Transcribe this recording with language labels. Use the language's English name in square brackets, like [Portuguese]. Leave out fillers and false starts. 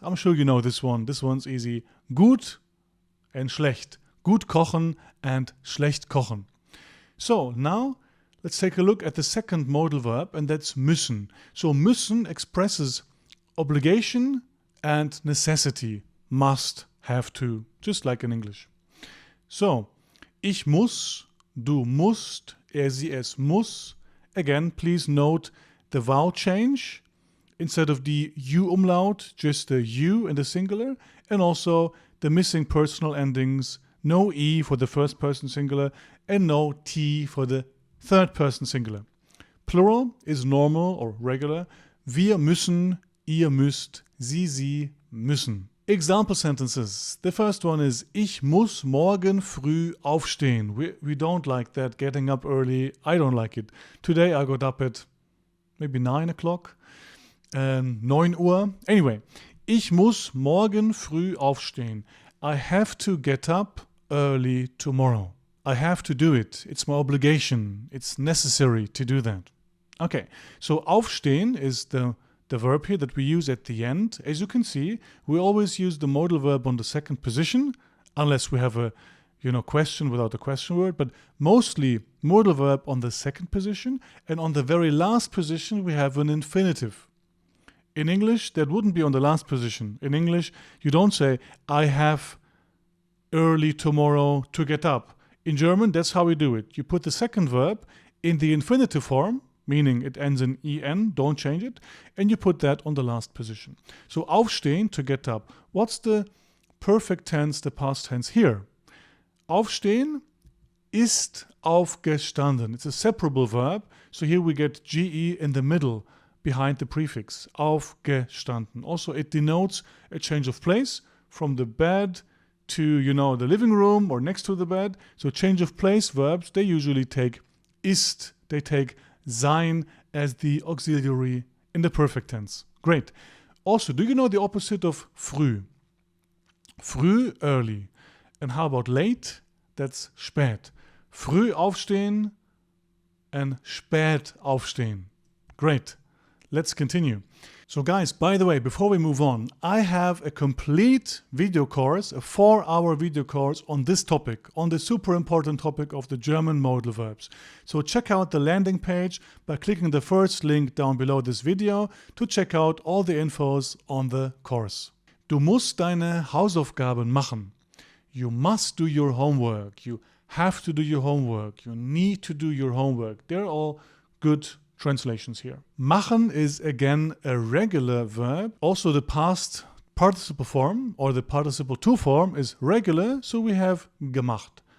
[English] I'm sure you know this one. This one's easy. Gut and schlecht. [German] Gut kochen [English] and [German] schlecht kochen. [English] So now let's take a look at the second modal verb, and that's müssen. So müssen expresses obligation and necessity, must, have to, just like in English. [German] So, ich muss, du musst, er, sie, es muss. [English] Again, please note the vowel change. Instead of the U umlaut, just the U in the singular. And also the missing personal endings, no E for the first person singular, and no T for the third person singular. Plural is normal or regular. [German] Wir müssen, ihr müsst, sie müssen. [English] Example sentences. The first one is [German] ich muss morgen früh aufstehen. [English] We don't like that, getting up early. I don't like it. Today I got up at maybe 9 o'clock. [German] 9 Uhr. Anyway, ich muss morgen früh aufstehen. [English] I have to get up early tomorrow. I have to do it. It's my obligation. It's necessary to do that. Okay, so aufstehen is the verb here that we use at the end. As you can see, we always use the modal verb on the second position, unless we have a question without a question word, but mostly modal verb on the second position, and on the very last position we have an infinitive. In English, that wouldn't be on the last position. In English, you don't say, I have early tomorrow to get up. In German, that's how we do it. You put the second verb in the infinitive form, meaning it ends in en, don't change it, and you put that on the last position. So aufstehen, to get up. What's the perfect tense, the past tense here? [German] Aufstehen ist aufgestanden. [English] It's a separable verb, so here we get ge in the middle, behind the prefix, aufgestanden. Also, it denotes a change of place from the bed to, the living room or next to the bed. So change of place verbs, they usually take ist, they take sein as the auxiliary in the perfect tense. Great. Also, do you know the opposite of früh? Früh, early. And how about late? That's spät. [German] Früh aufstehen [English] and [German] spät aufstehen. [English] Great. Let's continue. So guys, by the way, before we move on, I have a complete video course, a 4-hour video course on this topic, on the super important topic of the German modal verbs. So check out the landing page by clicking the first link down below this video to check out all the infos on the course. [German] Du musst deine Hausaufgaben machen. [English] You must do your homework. You have to do your homework. You need to do your homework. They're all good translations here. Machen is again a regular verb. Also the past participle form or the participle to form is regular, so we have gemacht.